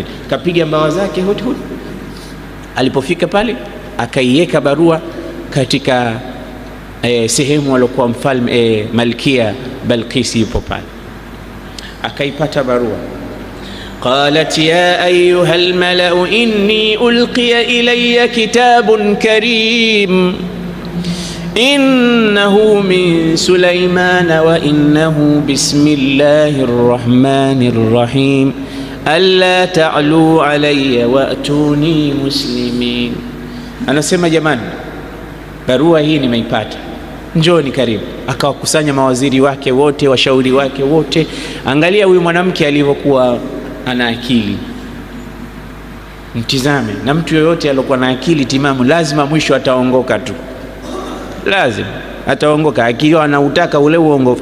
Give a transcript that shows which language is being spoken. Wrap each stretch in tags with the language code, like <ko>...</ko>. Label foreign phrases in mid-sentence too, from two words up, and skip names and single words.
<sw>Kapiga mbawa zake hut. Alipofika pale akaiweka barua katika sehemu aliyokuwa mfalme Malkia Balqis yupo pale. Akaipata barua.</sw> <ar>قالت يا أيها الملأ إني ألقي إلي كتاب كريم إنه من سليمان وإنه بسم الله الرحمن الرحيم ألا تعلوا علي وأتوني مسلمين.</ar> <sw>Anasema jamani, barua hii nimeipata, njoni karibu. Akawakusanya mawaziri wake wote, washauri wake wote. Angalia huyu mwanamke alivyokuwa ana akili, mtizame. Na mtu yoyote aliyokuwa na akili timamu lazima mwisho ataongoka tu, lazima ataongoka akiwa anautaka ule uongofu.</sw>